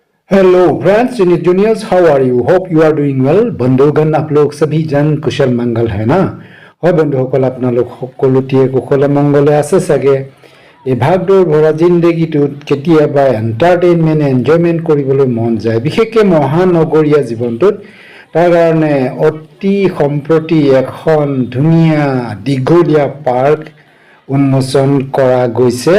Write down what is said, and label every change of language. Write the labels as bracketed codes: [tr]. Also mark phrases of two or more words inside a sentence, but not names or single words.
[en] Hello friends in juniors, How are you? Hope you are doing well. [hi] बंधुगण, आप लोग सभी जन कुशल मंगल है ना? [as] হয় বন্ধুসকল, আপোনালোক সকলোটিয়ে কুশলে মংগলে আছে চাগে। এই ভাগদৌৰ ভৰা জিন্দগীটোত কেতিয়াবা [en] entertainment enjoyment [as] কৰিবলৈ মন যায়, বিশেষকৈ মহানগৰীয়া জীৱনটোত। তাৰ কাৰণে অতি সম্প্ৰতি এখন ধুনীয়া দীঘলীয়া পাৰ্ক উন্মোচন কৰা গৈছে।